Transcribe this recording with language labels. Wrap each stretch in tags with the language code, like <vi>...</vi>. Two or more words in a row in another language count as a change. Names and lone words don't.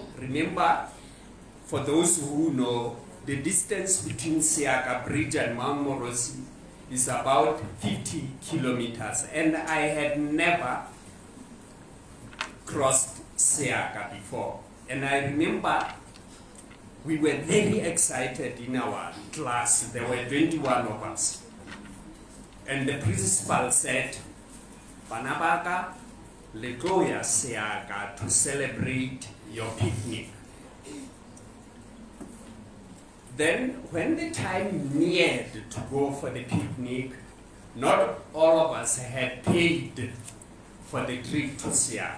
<en>Remember, for those who know, the distance between 𝗥𝗧𝗏 bridge and Mount Morosi is about 50 kilometers, and I had never crossed 𝗥𝗧𝗏 before. And I remember we were very excited in our class. There were 21 of us. And the principal said,</en> <st>"Banabaka, le tlo ya 𝗥𝗧𝗏</st> <en>to celebrate your picnic." Then, when the time neared to go for the picnic, not all of us had paid for the trip to 𝗥𝗧𝗏.</en>